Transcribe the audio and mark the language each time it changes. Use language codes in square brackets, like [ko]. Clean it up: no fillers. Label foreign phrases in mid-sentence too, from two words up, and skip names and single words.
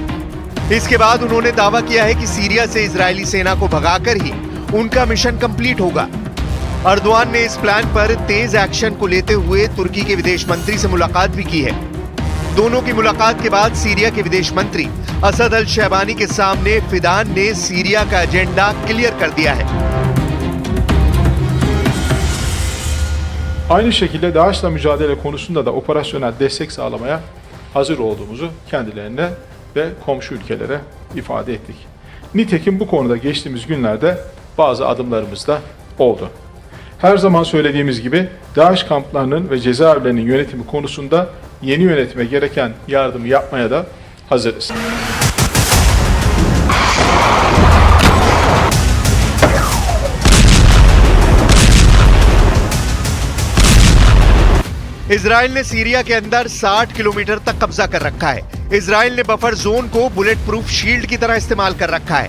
[hi] इसके बाद उन्होंने दावा किया है कि सीरिया से इजरायली सेना को भगाकर ही उनका मिशन कंप्लीट होगा। एर्दोआन ने इस प्लान पर तेज एक्शन को लेते हुए तुर्की के विदेश मंत्री से मुलाकात भी की है। दोनों की मुलाकात के बाद सीरिया के विदेश मंत्री असद अल शहबानी के सामने फिदान ने सीरिया का [en] agenda clear [hi] कर दिया है। [tr] Aynı şekilde DAEŞ'la mücadele konusunda da operasyonel destek sağlamaya hazır olduğumuzu kendilerine ve komşu ülkelere ifade ettik. Nitekim bu konuda geçtiğimiz günlerde bazı adımlarımız da oldu. Her zaman söylediğimiz gibi DAEŞ kamplarının ve cezaevlerinin yönetimi konusunda yeni yönetime gereken yardımı yapmaya da hazırız. [hi] इजराइल ने सीरिया के अंदर 60 किलोमीटर तक कब्जा कर रखा है। इजराइल ने [en] buffer zone [hi] को [en] bulletproof shield [hi] की तरह इस्तेमाल कर रखा है।